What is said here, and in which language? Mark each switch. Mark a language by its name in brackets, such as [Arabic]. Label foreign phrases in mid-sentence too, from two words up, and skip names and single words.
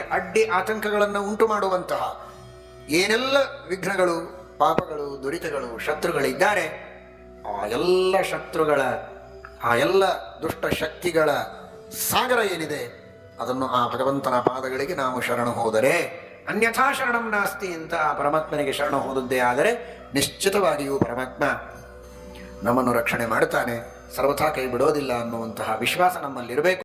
[Kannada] ಅಡ್ಡಿ ಆತಂಕಗಳನ್ನು ಉಂಟು ಮಾಡುವಂತಹ ಏನೆಲ್ಲ ವಿಘ್ನಗಳು, ಪಾಪಗಳು, ದುರಿತಗಳು, ಶತ್ರುಗಳಿದ್ದಾರೆ, ಆ ಎಲ್ಲ ಶತ್ರುಗಳ, ಆ ಎಲ್ಲ ದುಷ್ಟ ಶಕ್ತಿಗಳ ಸಾಗರ ಏನಿದೆ ಅದನ್ನು ಆ ಭಗವಂತನ ಪಾದಗಳಿಗೆ ನಾವು ಶರಣು ಹೋದರೆ, [Sanskrit] ಅನ್ಯಥಾ ಶರಣಂ ನಾಸ್ತಿ [Kannada] ಅಂತ ಆ ಪರಮಾತ್ಮನಿಗೆ ಶರಣು ಹೋದದ್ದೇ ಆದರೆ ನಿಶ್ಚಿತವಾಗಿಯೂ ಪರಮಾತ್ಮ ನಮ್ಮನ್ನು ರಕ್ಷಣೆ ಮಾಡುತ್ತಾನೆ, ಸರ್ವಥಾ ಕೈ ಬಿಡೋದಿಲ್ಲ ಅನ್ನುವಂತಹ ವಿಶ್ವಾಸ ನಮ್ಮಲ್ಲಿರಬೇಕು.